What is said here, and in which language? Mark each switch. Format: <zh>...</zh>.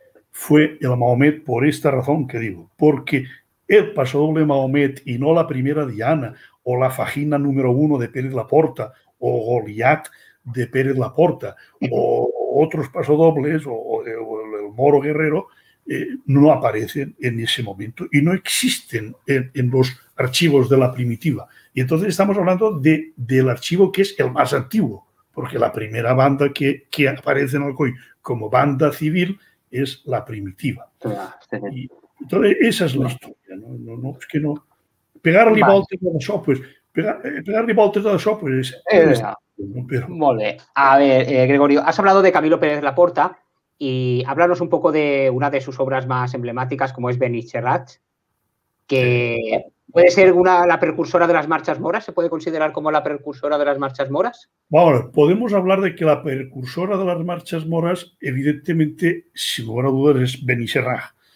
<es>fue el Mahomet, por esta razón que digo, porque el pasodoble Mahomet y no la primera Diana o la Fagina número 1 de Pérez Laporta o Goliat de Pérez Laporta o otros pasodobles o el Moro Guerrero no aparecen en ese momento y no existen en los archivos de la Primitiva. Y entonces estamos hablando del archivo que es el más antiguo, porque la primera banda que aparece en Alcoy como banda civil es la Primitiva. Y entonces esa es la historia. No, es que no...</es> <ca>Pegar-li voltes d'això, pues, pegar-li voltes d'això, pues... Molt bé.</ca> <es>A ver, Gregorio, has hablado de Camilo Pérez Laporta y háblanos un poco de una de sus obras más emblemáticas, como es Benicharrat, que puede ser la precursora de las marchas moras. ¿Se puede considerar como la precursora de las marchas moras? Bueno, podemos hablar de que la precursora de las marchas moras, evidentemente, sin lugar a dudas, es Benicharrat.</es>